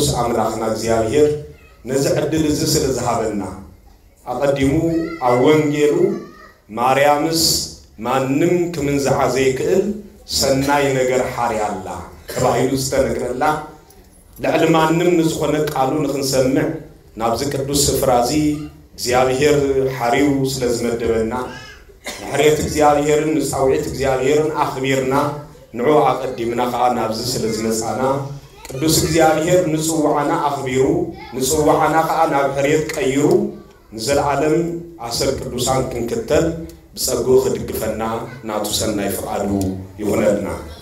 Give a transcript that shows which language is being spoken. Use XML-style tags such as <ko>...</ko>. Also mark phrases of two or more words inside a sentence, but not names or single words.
<ti>አምላክና እግዚአብሔር ነዚ ዕድል እዚ ስለዝሃበና አቀዲሙ አወንጌሉ ማርያምስ ማንም ክምንዝዓ ዘይክእል ሰናይ ነገር ሓርያላ ተባሂሉ ዝተነግረላ ልዕሊ ማንም ንዝኾነ ቃሉ ንኽንሰምዕ ናብዚ ቅዱስ ስፍራዚ እግዚአብሔር ሓሪው ስለዝመደበና ንሕርየት እግዚአብሔርን ንፃውዒት እግዚአብሔርን አኽቢርና ንዑ አቀዲምና ከዓ ናብዚ ስለዝመጻና ቅዱስ እግዚአብሔር ንጽዋዓና አኽቢሩ ንጽዋዓና ከዓ ናብ ሕርየት ቀይሩ ንዘለዓለም አስር ቅዱሳን ክንክተል ብጸጉ ክድግፈና ናቱ ሰናይ ፍቃዱ ይሆነልና።</ti>